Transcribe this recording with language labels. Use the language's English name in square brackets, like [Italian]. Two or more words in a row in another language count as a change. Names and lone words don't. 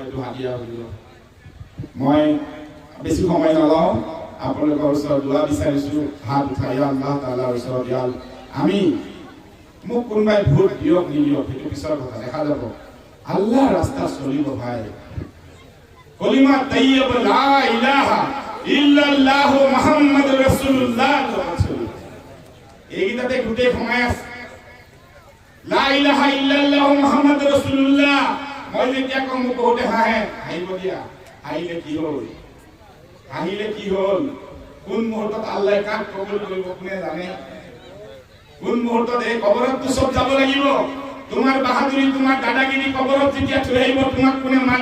[Assamese] এইটো হাদিয়া হুজুৰক মই বেছি সময় নলওঁ আপোনালোকৰ ওচৰত দোৱা বিচাৰিছোঁ হাত উঠাই আল্লাহ তাআলাৰ ওচৰত ইয়াল আমি মোক কোনোবাই ভোট দিয়ক নিদিয়ক সেইটো পিছৰ কথা দেখা যাব আল্লাহৰ ৰাস্তা চলিব ভাই [Arabic] كلمة طيبة لا إله إلا الله محمد رسول الله [Assamese] এইগিটাতে গোটেই সোমাই আছে [Arabic] لا إله إلا الله محمد رسول الله [Assamese] মই যেতিয়া কম বহুতে হাঁহে হাঁহিব দিয়া হাঁহিলে কি হ'ল কোন মুহূৰ্তত আল্লাহ কাক কবুল কৰিব কোনে জানে কোন মুহূৰ্তত এই কবৰত চব যাব লাগিব তোমাৰ বাহাদুৰি তোমাৰ দাদাগিৰি কবৰত যেতিয়া থৈ আহিব তোমাক কোনে মাত